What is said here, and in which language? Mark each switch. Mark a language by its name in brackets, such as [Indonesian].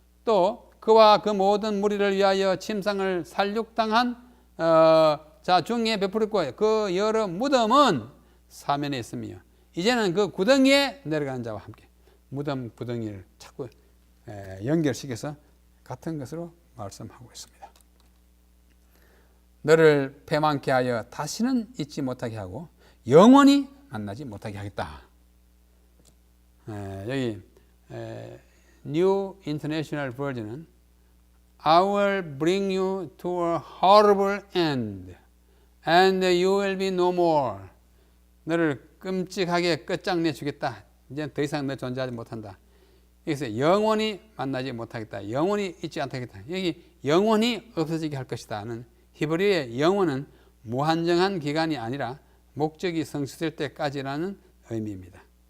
[Korean] 또 그와 그 모든 무리를 위하여 침상을 살육당한 자 중에 베풀었고 그 여러 무덤은 사면에 있으며 이제는 그 구덩이에 내려가는 자와 함께 무덤 구덩이를 자꾸 연결시켜서 같은 것으로 말씀하고 있습니다. 너를 패망케 하여 다시는 잊지 못하게 하고 영원히 만나지 못하게 하겠다. [English] 여기 New International Version은 I will bring you to a horrible end and you will be no more. [Korean] 너를 끔찍하게 끝장내 주겠다. 이제 더 이상 너 존재하지 못한다. 여기서 영원히 만나지 못하겠다. 영원히 잊지 않겠다. 여기 영원히 없어지게 할 것이다는 히브리어의 영원은 무한정한 기간이 아니라 목적이 성취될 때까지라는 의미입니다.